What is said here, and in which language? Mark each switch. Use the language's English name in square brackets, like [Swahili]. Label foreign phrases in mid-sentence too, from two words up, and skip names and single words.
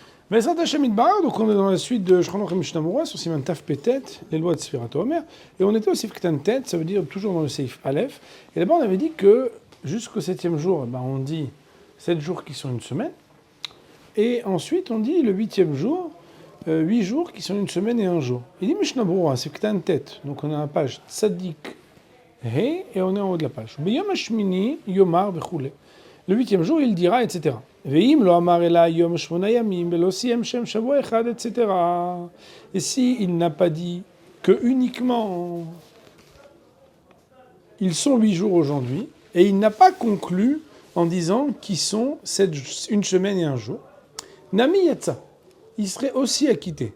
[French] Mais ça [Hebrew] השם יתברך, [French] donc on est dans la suite de Shulchan Mishnah Berurah sur [Hebrew] סימן תרפט, [French] les lois de [Hebrew] ספירת העומר, [French] et on était au [Hebrew] סעיף קטן ט, [French] ça veut dire toujours dans le [Hebrew] סעיף א, [French] et là-bas on avait dit que jusqu'au 7e jour, on dit 7 jours qui sont une semaine, et ensuite on dit le 8e jour, 8 jours qui sont une semaine et un jour. Il dit Mishnah Berurah, [Hebrew] סעיף קטן ט, [French] donc on a la page [Hebrew] צדי הא, [French] et on est en haut de la page. [Hebrew] ביום השמיני, יאמר וכולי. [French] Le 8e jour, il dira, etc. [Hebrew] ואם לא אמר אלא יום שמונה ימים ולא סיים שם שבוע אחד, [French] etc. Et si il n'a pas dit que uniquement ils sont 8 jours aujourd'hui, et il n'a pas conclu en disant qu'ils sont une semaine et un jour, [Hebrew] נמי יצא, [French] il serait aussi acquitté.